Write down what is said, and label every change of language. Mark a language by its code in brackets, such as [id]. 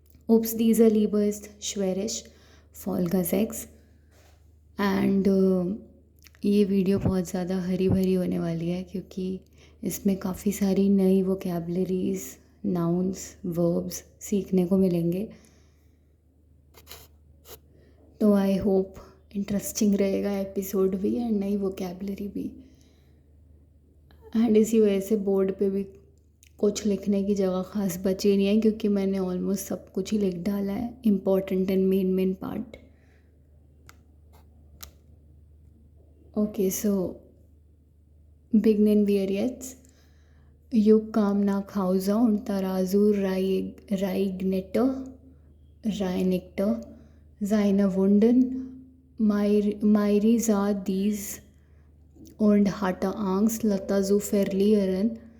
[de] Oops, dieser Liebe ist schwerisch, Folge 6. [hi] And ये video बहुत ज़्यादा हरी भरी होने वाली है क्योंकि इसमें काफ़ी सारी नई वोकेबलरीज, नाउन्स, वर्ब्स सीखने को मिलेंगे. तो [en] I hope [hi] इंटरेस्टिंग रहेगा एपिसोड भी एंड नई वोकेबलरी भी. एंड इसी वजह से बोर्ड पे भी कुछ लिखने की जगह ख़ास बची नहीं है क्योंकि मैंने ऑलमोस्ट सब कुछ ही लिख डाला है, [en] Important and main part. Okay, so [de] beginnen wir jetzt. Juk kam nach Hause und Tarasu reinigte seine Wunden. Mairi sah dies und hatte Angst, Lata zu verlieren.